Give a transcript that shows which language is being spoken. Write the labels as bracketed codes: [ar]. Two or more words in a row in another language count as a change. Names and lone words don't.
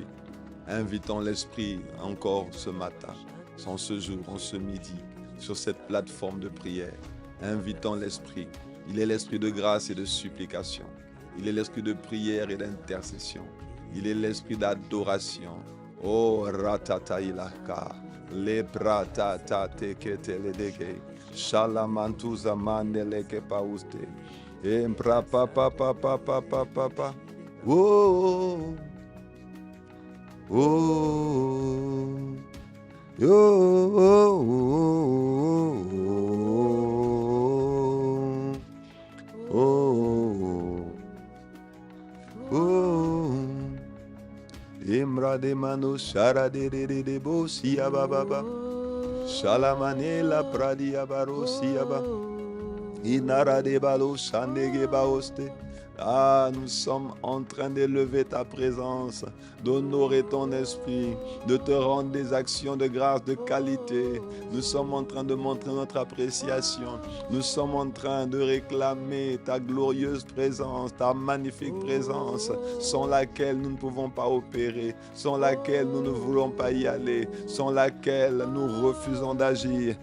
[fr] Invitons l'Esprit encore ce matin, en ce jour, en ce midi, sur cette plateforme de prière. Invitons l'Esprit. Il est l'Esprit de grâce et de supplication. Il est l'Esprit de prière et d'intercession. Il est l'Esprit d'adoration. Oh, ratatailaka. Le pratata teketeledeke. Shalamantuza mandeleke pauste. Empra papa papa papa papa. Oh. Oh. Oh. Oh. Oh. Oh. Imra de mano shara de bo siya baba. Shalamane la pradia baro siya ba. Inara de balo shandege baoste. Ah, nous sommes en train d'élever ta présence, d'honorer ton esprit, de te rendre des actions de grâce, de qualité. Nous sommes en train de montrer notre appréciation. Nous sommes en train de réclamer ta glorieuse présence, ta magnifique présence, sans laquelle nous ne pouvons pas opérer, sans laquelle nous ne voulons pas y aller, sans laquelle nous refusons d'agir.